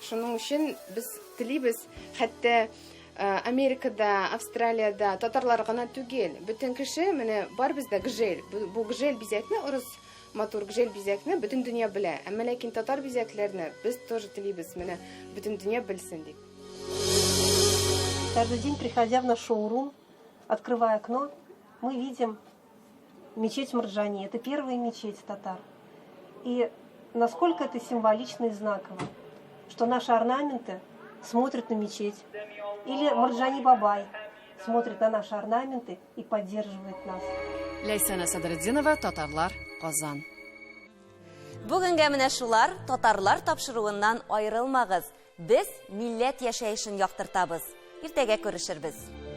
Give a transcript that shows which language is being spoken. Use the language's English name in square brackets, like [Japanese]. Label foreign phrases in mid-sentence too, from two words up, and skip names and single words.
[Tatar] Шуның өчен без телибез, хәтта Америкада, Австралиядә татарлар гына түгел, бөтен кеше менә бар бездә гжель. Бу гжель бизәкне, урыс матур гжель бизәкне бөтен дөнья белә. Әмма ләкин татар бизәкләрне без тоже телибез, менә бөтен дөнья белсен дип. [Russian] Каждый день, приходя в наш шоурум, открывая окно, мы видим мечеть Марджани. Это первая мечеть татар. И насколько это символично и знаково, что наши орнаменты смотрят на мечеть. Или Марджани Бабай смотрит на наши орнаменты и поддерживает нас. [Tatar] Ләйсәнә Садретдинова, Татарлар, Казан. Бүгенгә менә шулар, татарлар тапшыруыннан айрылмагыз. Без милләт яшәешен яктыртабыз. Иртәгә күрешербез.